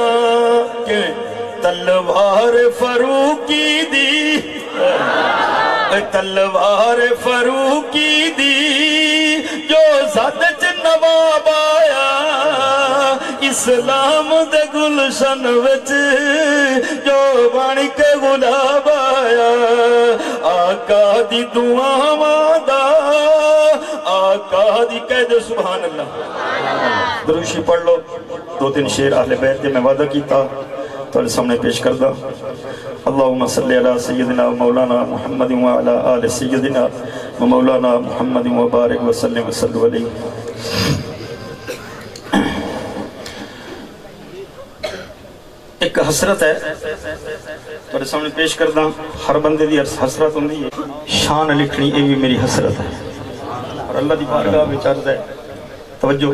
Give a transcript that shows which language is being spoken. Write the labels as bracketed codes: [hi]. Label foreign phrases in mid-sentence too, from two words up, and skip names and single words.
[pa] کے تلوار فروقی دی، تلوار فروقی دی جو سد چ نواب آیا، اسلام دے گلشن وچ جو بن کے گلاب آیا. آقا دی دعاواں دا، آقا دی کہہ دو [ar] سبحان الله. [pa] دروشی پڑھ لو، دو تین شعر اہل بیت دے میں وعدہ کیتا تہاڈے سامنے پیش کردا. [ar] اللهم صل على سيدنا مولانا محمد وعلى آل سيدنا ومولانا محمد وبارك وسلم وصلوا عليه. [pa] ایک حسرت ہے تہاڈے سامنے پیش کردا. ہر بندے دی حسرت ہندی ہے، شان لکھنی یہ بھی میری حسرت ہے. اور اللہ دی بارگاہ وچ عرض ہے، توجہ.